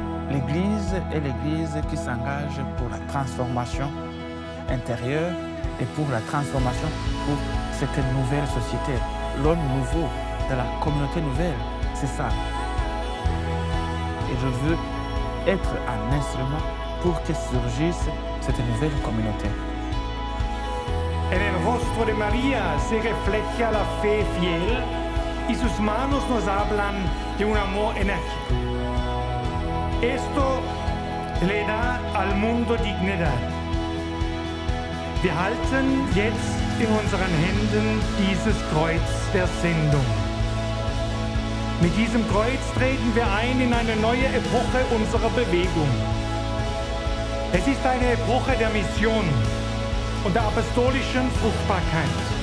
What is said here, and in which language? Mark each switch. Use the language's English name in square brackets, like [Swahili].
[French] L'Église est l'Église qui s'engage pour la transformation intérieure et pour la transformation pour cette nouvelle société. L'homme nouveau de la communauté nouvelle, c'est ça. Et je veux être un instrument pour que surgisse cette nouvelle communauté. [Spanish] En el rostro de María se refleja la fe fiel y sus manos nos hablan de un amor enérgico. Esto le da al mundo dignidad. [German] Wir halten jetzt in unseren Händen dieses Kreuz der Sendung. Mit diesem Kreuz treten wir ein in eine neue Epoche unserer Bewegung. Es ist eine Epoche der Mission und der apostolischen Fruchtbarkeit.